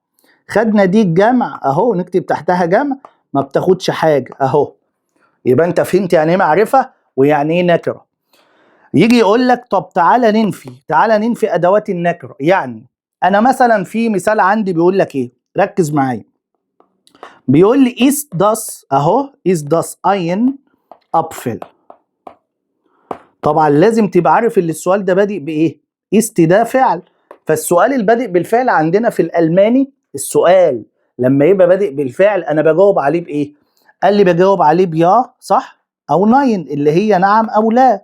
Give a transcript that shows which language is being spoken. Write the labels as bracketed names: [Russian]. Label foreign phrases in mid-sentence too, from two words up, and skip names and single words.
[Arabic] خدنا دي الجمع اهو، نكتب تحتها جمع ما بتاخدش حاجه اهو. يبقى انت فهمت يعني ايه معرفه ويعني ايه نكره. يجي يقول لك طب تعالى ننفي، تعالى ننفي ادوات النكره. يعني انا مثلا في مثال عندي بيقول لك ايه، ركز معايا. بيقول لي [German] is das [Arabic] اهو، [German] is das ein Apfel. [Arabic] طبعا لازم تبقى عارف ان السؤال ده بادئ بايه، ist ده فعل. فالسؤال البادئ بالفعل عندنا في الالماني، السؤال لما يبقى بادئ بالفعل انا بجاوب عليه بايه؟ قال لي بجاوب عليه بيا صح، او ناين اللي هي نعم او لا.